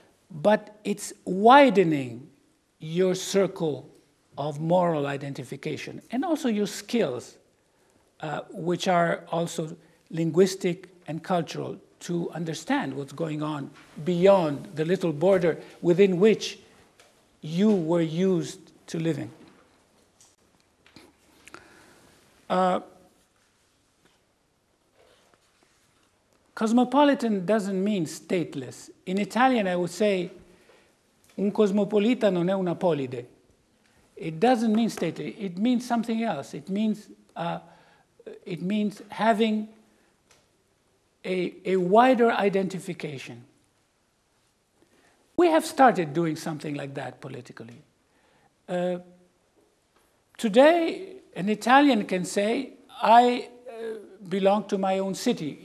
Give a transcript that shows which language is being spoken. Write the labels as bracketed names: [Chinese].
[English] But it's widening your circle of moral identification and also your skills, which are also linguistic and cultural, to understand what's going on beyond the little border within which you were used to living. Cosmopolitan doesn't mean stateless. In Italian, I would say, [Italian] un cosmopolita non è una polide. [English] It doesn't mean stateless. It means something else. It means having a wider identification. We have started doing something like that politically. Today, an Italian can say, I belong to my own city.